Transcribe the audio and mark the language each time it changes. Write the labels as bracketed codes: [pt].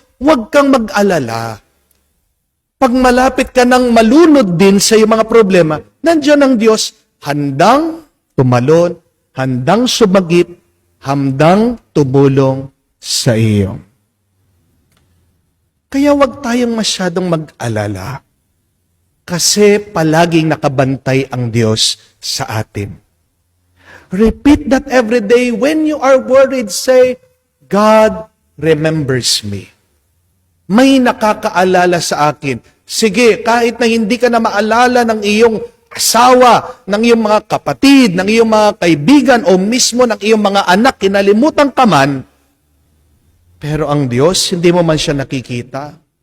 [tl] Huwag kang mag-alala. Pag malapit ka ng malunod din sa iyong mga problema, nandiyan ang Diyos, handang tumalon, handang sumagip, handang tumulong sa iyo. Kaya huwag tayong masyadong mag-alala kasi palaging nakabantay ang Diyos sa atin. [en] Repeat that every day. When you are worried, say, God remembers me. [tl] May nakakaalala sa akin. Sige, kahit na hindi ka na maalala ng iyong asawa, ng iyong mga kapatid, ng iyong mga kaibigan, o mismo ng iyong mga anak, kinalimutan ka man, pero ang Diyos, hindi mo man siya nakikita.